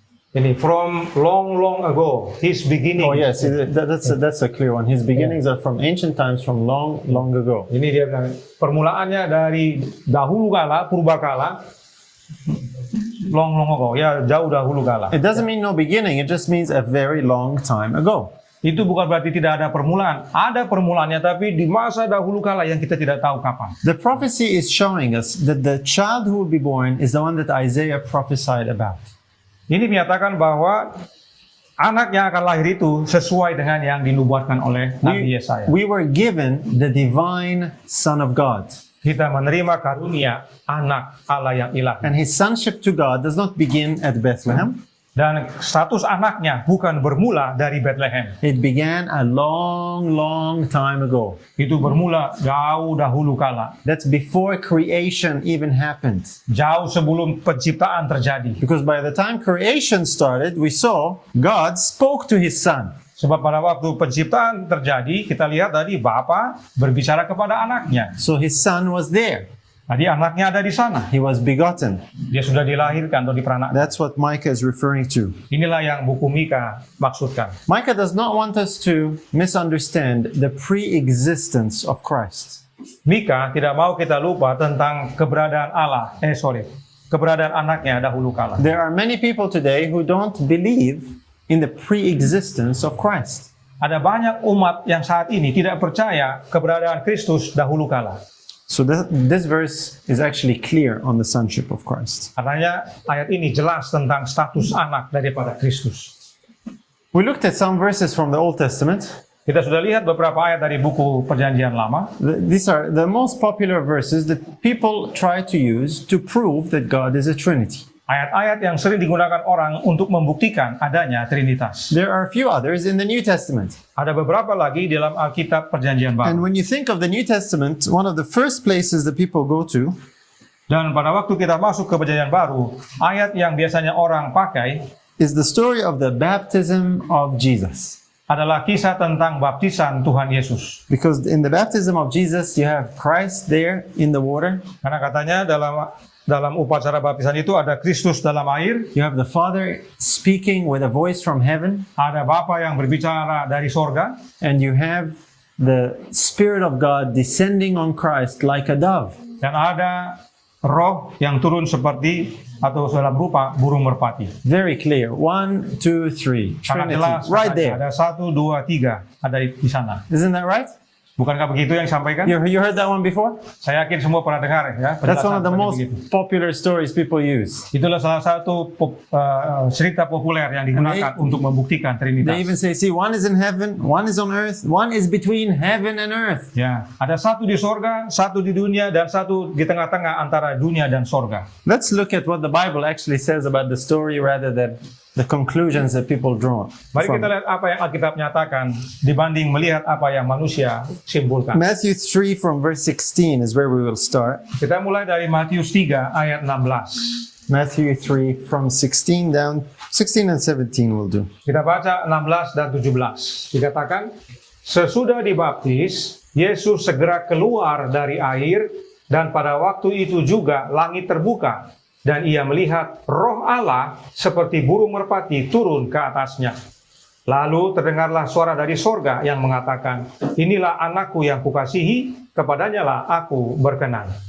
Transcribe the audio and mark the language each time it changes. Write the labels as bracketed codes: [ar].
[en] Ini from long ago, his beginning. Oh yes, that's a clear one. His beginnings are from ancient times, from long ago. [id] Ini dia bilang permulaannya dari dahulu kala, purbakala, [en] long ago, [id] ya jauh dahulu kala. [en] It doesn't mean no beginning. It just means a very long time ago. [id] itu bukan berarti tidak ada permulaan. Ada permulaannya, tapi di masa dahulu kala yang kita tidak tahu kapan. [en] The prophecy is showing us that the child who will be born is the one that Isaiah prophesied about. [id] Ini menyatakan bahwa anak yang akan lahir itu sesuai dengan yang dinubuatkan oleh Nabi Yesaya. [en] We were given the divine Son of God. [id] Kita menerima karunia anak Allah yang ilahi. [en] And his sonship to God does not begin at Bethlehem. [id] Dan status anaknya bukan bermula dari Bethlehem. [en] It began a long, long time ago. [id] Itu bermula jauh dahulu kala. [en] That's before creation even happened. [id] Jauh sebelum penciptaan terjadi. [en] Because by the time creation started, we saw God spoke to his son. [id] Sebab pada waktu penciptaan terjadi, kita lihat tadi Bapa berbicara kepada anaknya. [en] So his son was there. [id] Tadi anaknya ada di sana. [en] He was begotten. [id] Dia sudah dilahirkan atau diperanakkan. [en] That's what Micah is referring to. [id] Inilah yang buku Mika maksudkan. [en] Micah does not want us to misunderstand the pre-existence of Christ. [id] Mika tidak mau kita lupa tentang keberadaan keberadaan anaknya dahulu kala. [en] There are many people today who don't believe in the pre-existence of Christ. [id] Ada banyak umat yang saat ini tidak percaya keberadaan Kristus dahulu kala. [en] So this verse is actually clear on the sonship of Christ. [id] Katanya ayat ini jelas tentang status anak daripada Kristus. [en] We looked at some verses from the Old Testament. [id] Kita sudah lihat beberapa ayat dari buku Perjanjian Lama. [en] These are the most popular verses that people try to use to prove that God is a Trinity. [id] Ayat-ayat yang sering digunakan orang untuk membuktikan adanya Trinitas. [en] There are a few others in the New Testament. [id] Ada beberapa lagi dalam Alkitab Perjanjian [en] And when you think of the New Testament, one of the first places that people go to [id] Dan pada waktu kita masuk ke Perjanjian Baru, ayat yang biasanya orang pakai [en] is the story of the baptism of Jesus. [id] adalah kisah tentang baptisan Tuhan Yesus. [en] Because in the baptism of Jesus, you have Christ there in the water. [id] Karena katanya dalam upacara baptisan itu ada Kristus dalam air, [en] You have the Father speaking with a voice from heaven. [id] ada Bapa yang berbicara dari sorga, [en] And you have the Spirit of God descending on Christ like a dove. [id] dan ada Roh yang turun seperti atau dalam rupa burung merpati. [en] Very clear. 1, 2, 3. [id] Sangat [en] Trinity. [id] jelas. [en] Right [id] katanya. Ada 1, 2, 3 ada di sana. [en] Isn't that right? [id] Bukankah begitu yang disampaikan? [en] You heard that one before? [id] Saya yakin semua pernah dengar ya. [en] That's one of the [id] penjelasan [en] most [id] seperti begitu. [en] popular stories people use. [id] Itulah salah satu cerita populer yang digunakan untuk membuktikan [en] They even say, see, one is in heaven, one is on earth, one is between heaven and earth. [id] Ya, ada satu di sorga, satu di dunia, dan satu di tengah-tengah antara dunia dan sorga. [en] Let's look at what the Bible actually says about the story rather than the conclusions that people draw [id] Mari kita [en] from. [id] lihat apa yang Alkitab nyatakan dibanding melihat apa yang manusia simpulkan. [en] Matthew 3 from verse 16 is where we will start. [id] Kita mulai dari Matius 3 ayat 16. [en] Matthew 3 from 16 down, 16 and 17 will do. [id] Kita baca 16 dan 17. Dikatakan, sesudah dibaptis, Yesus segera keluar dari air, dan pada waktu itu juga langit terbuka, dan ia melihat Roh Allah seperti burung merpati turun ke atasnya. Lalu terdengarlah suara dari sorga yang mengatakan, inilah anakku yang kukasihi, kepadanya lah aku berkenan.